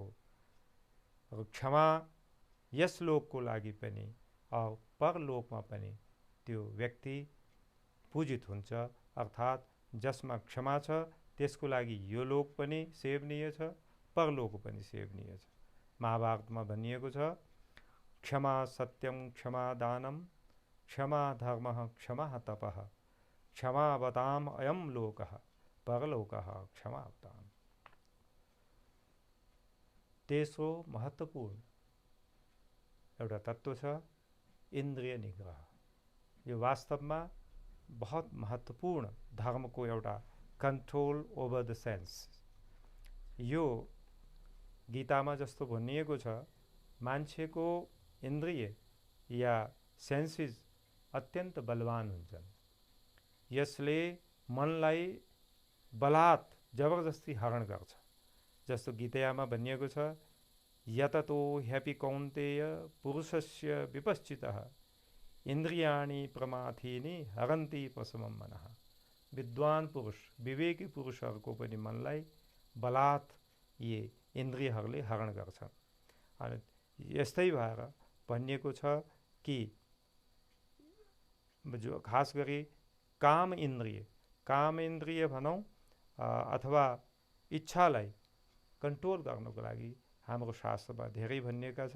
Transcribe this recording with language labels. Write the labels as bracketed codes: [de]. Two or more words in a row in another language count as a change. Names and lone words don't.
[ne] र क्षमा यस लोकको लागि पनि और परलोकमा पनि त्यो व्यक्ति पूजित हुन्छ। अर्थात् जसमा क्षमा छ त्यसको लागि यो लोक पनि सेवनीय छ, परलोक पनि सेवनीय छ। महाभारतमा भनिएको छ, [sa] क्षमा सत्यम क्षमा दानम क्षमा धर्मः क्षमा तपः क्षमावताम अयम लोकः परलोकः क्षमावताम। [ne] तेस्रो महत्त्वपूर्ण एउटा तत्त्व छ इन्द्रिय निग्रह। यो वास्तवमा बहुत महत्त्वपूर्ण धर्मको एउटा [en] control over the sense. [ne] यो गीतामा जस्तो भनिएको छ, मान्छेको इन्द्रिय या सेन्सेस अत्यन्त बलवान हुन्छन्। यसले मनलाई बलात् जबरजस्ती हरण गर्छ। जस्तो गीतामा भनिएको छ, [sa] यततो ह्यपि कौन्तेय पुरुषस्य विपश्चितः इन्द्रियाणि प्रमाथीनि हरन्ति पशुमं मनः। [ne] विद्वान पुरुष, विवेकी पुरुषहरूको पनि मनलाई बलात् यी इन्द्रियहरूले हरण गर्छन्। अनि यस्तै भएर भनिएको छ कि जो खास गरी काम इन्द्रिय भनौँ अथवा इच्छालाई कन्ट्रोल गर्नको लागि हाम्रो शास्त्रमा धेरै भनिएका छ।